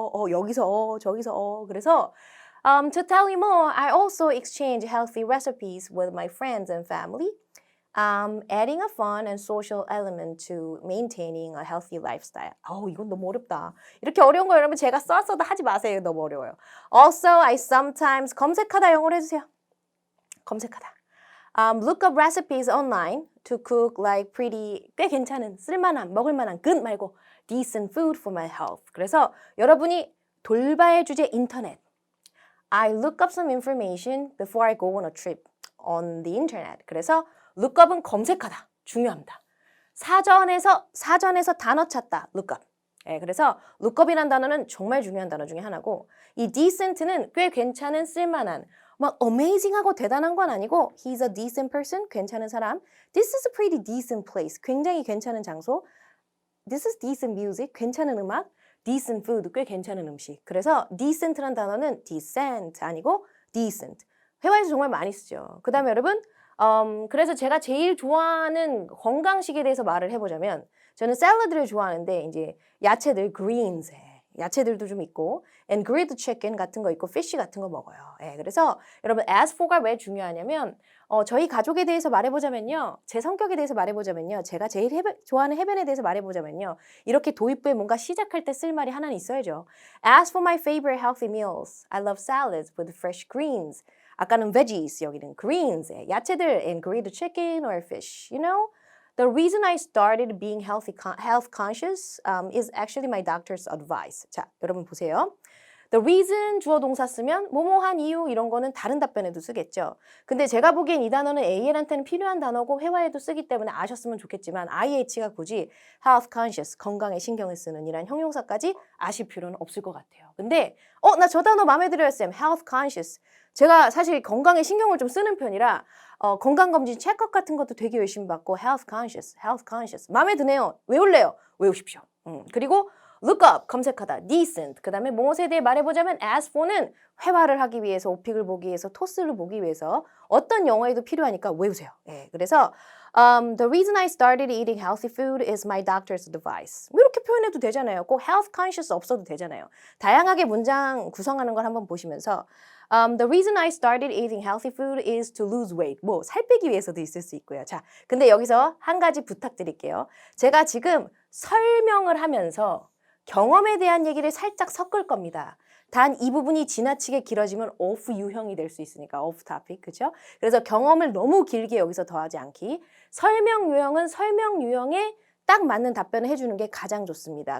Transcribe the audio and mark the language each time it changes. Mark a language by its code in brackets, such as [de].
[ko] 여기서 저기서 그래서 [en] to tell you more, I also exchange healthy recipes with my friends and family. Adding a fun and social element to maintaining a healthy lifestyle. [ko] 이건 너무 어렵다. 이렇게 어려운 거 여러분 제가 써도 하지 마세요. 너무 어려워요. [en] Also, I sometimes [ko] 검색하다 영어로 해주세요. 검색하다. [en] Look up recipes online to cook like pretty, [ko] 꽤 괜찮은, 쓸만한, 먹을만한, [en] good 말고 decent food for my health. [ko] 그래서 여러분이 돌발 주제 인터넷. [en] I look up some information before I go on a trip on the internet. [ko] 그래서 lookup은 검색하다. 중요합니다. 사전에서 단어 찾다. lookup. 예, 그래서 lookup이라는 단어는 정말 중요한 단어 중에 하나고 이 decent는 꽤 괜찮은 쓸만한 막 amazing하고 대단한 건 아니고 [en] he's a decent person, [ko] 괜찮은 사람. [en] This is a pretty decent place, [ko] 굉장히 괜찮은 장소. [en] This is decent music, [ko] 괜찮은 음악. decent food, 꽤 괜찮은 음식. 그래서 decent란 단어는 decent 아니고 decent. 회화에서 정말 많이 쓰죠. 그 다음에 여러분 그래서 제가 제일 좋아하는 건강식에 대해서 말을 해보자면 저는 샐러드를 좋아하는데 이제 야채들 greens 야채들도 좀 있고 and grilled chicken 같은 거 있고 fish 같은 거 먹어요. 예, 그래서 여러분 as for가 왜 중요하냐면 저희 가족에 대해서 말해보자면요. 제 성격에 대해서 말해보자면요. 제가 제일 좋아하는 해변에 대해서 말해보자면요. 이렇게 도입부에 뭔가 시작할 때 쓸 말이 하나는 있어야죠. [en] As for my favorite healthy meals, I love salads with fresh greens. [ko] 아까는 [en] veggies, [ko] 여기는 [en] greens, [ko] 야채들 [en] and grilled chicken or fish, you know? The reason I started being health conscious is actually my doctor's advice. [ko] 자, 여러분 보세요. The reason 주어 동사 쓰면 뭐뭐한 이유 이런 거는 다른 답변에도 쓰겠죠. 근데 제가 보기엔 이 단어는 AL한테는 필요한 단어고 회화에도 쓰기 때문에 아셨으면 좋겠지만 IH가 굳이 health conscious, 건강에 신경을 쓰는 이란 형용사까지 아실 필요는 없을 것 같아요. 근데 나 저 단어 마음에 들어요, 쌤. health conscious. 제가 사실 건강에 신경을 좀 쓰는 편이라 건강검진 체크업 같은 것도 되게 열심히 받고 health conscious. 마음에 드네요. 외울래요? 외우십시오. 그리고 look up, 검색하다, decent. 그 다음에 무엇에 대해 말해보자면 as for는 회화를 하기 위해서, 오픽을 보기 위해서, 토스를 보기 위해서 어떤 영어에도 필요하니까 외우세요. 예, 그래서 [en] the reason I started eating healthy food is my doctor's advice. [ko] 뭐 이렇게 표현해도 되잖아요. 꼭 health conscious 없어도 되잖아요. 다양하게 문장 구성하는 걸 한번 보시면서 [en] the reason I started eating healthy food is to lose weight. [ko] 뭐 살 빼기 위해서도 있을 수 있고요. 자, 근데 여기서 한 가지 부탁드릴게요. 제가 지금 설명을 하면서 경험에 대한 얘기를 살짝 섞을 겁니다. 단 이 부분이 지나치게 길어지면 off 유형이 될 수 있으니까 off topic, 그렇죠? 그래서 경험을 너무 길게 여기서 더하지 않기. 설명 유형은 설명 유형에 딱 맞는 답변을 해주는 게 가장 좋습니다.